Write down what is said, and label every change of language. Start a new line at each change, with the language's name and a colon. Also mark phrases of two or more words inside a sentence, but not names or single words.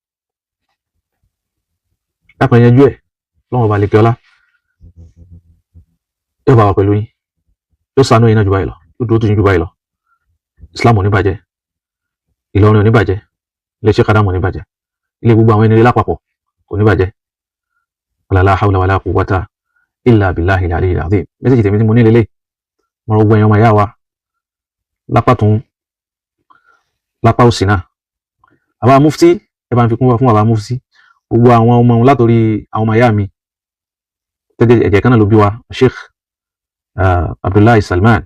Yoruba: dápẹ́ yanjú ẹ̀ lọ́wọ́ balẹ̀ kẹ́ọ́lá yóò bá wa pẹ̀lú yín yóò ṣàánú yín náà jù báyìí lọ yóò dúró tó yín jù báyìí lọ Islam ò ní bàjẹ́ Ìlọrin ò ní bàjẹ́ ilé Sheikh Adam ò ní bàjẹ́ ilé gbogbo àwọn ẹni lápapọ̀ kò ní bàjẹ́
Arabic: لا حول ولا قوة إلا بالله العلي العظيم
Yoruba: mẹ́sẹ̀jì tèmi tí mo ní lélẹ̀ mo rọ gbẹ̀yìn ọmọ ìyá wa lápá tún lápá òsì náà bàbá mufti ẹ bá ń fi kún fún bàbá mufti gbogbo àwọn ọmọ wọn látòrí àwọn ọmọ ìyá mi tẹ́jẹ́ ẹ̀jẹ̀ kan náà ló bí wa Sheikh Abdullahi Salman